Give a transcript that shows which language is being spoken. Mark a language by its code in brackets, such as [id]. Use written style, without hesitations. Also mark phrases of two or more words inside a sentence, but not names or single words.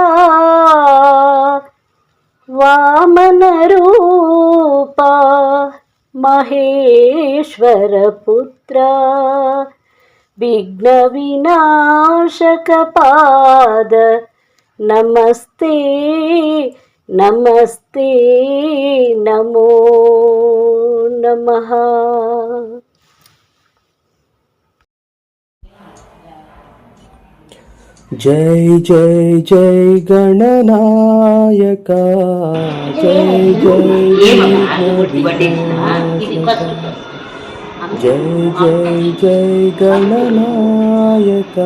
[kn] ವಾಮನ ರೂಪ ಮಹೇಶ್ವರ ಪುತ್ರ. ವಿಘ್ನ ವಿನಾಶಕ ಪಾದ ನಮಸ್ತೆ ನಮಸ್ತೆ ನಮೋ ನಮಃ. [hi] जय जय जय गणनायक. जय जय जय जय जय गणनायक.